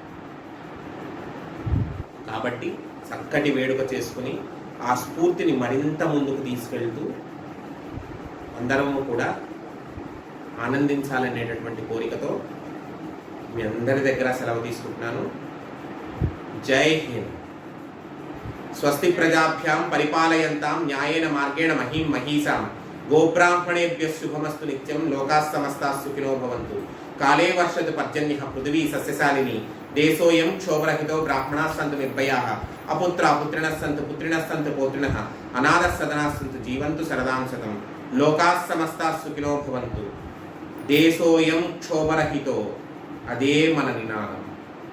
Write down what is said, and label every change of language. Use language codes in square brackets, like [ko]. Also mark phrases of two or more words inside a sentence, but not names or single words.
[te] కాబట్టి చక్కటి వేడుక చేసుకుని ఆ స్ఫూర్తిని మరింత ముందుకు తీసుకెళ్తూ అందరము కూడా ఆనందించాలనేటటువంటి కోరికతో మీ అందరి దగ్గర సెలవు తీసుకుంటున్నాను. [hi] जय हिंद. [sa] స్వస్తి ప్రజాభ్యాం పరిపాలయంతాం న్యాయేన మార్గేణ మహీం మహీసాం గోబ్రాహ్మణేభ్య శుభమస్తు నిత్యం లోకాః సమస్తాః సుఖినో భవంతు. కాలే వర్షతు పర్జన్యః పృథివీ సస్యశాలిని దేశోయం క్షోభరహితో బ్రాహ్మణాః సంతు నిర్భయాః అపుత్రాः పుత్రిణः సంతు పుత్రిణः సంతు పౌత్రిణः అనాథः సదనాः సంతు జీవంతు శరదాం శతం. లోకాః సమస్తాః సుఖినో భవంతు. దేశోయం క్షోభరహితో, [te] అదే మన నినాదం.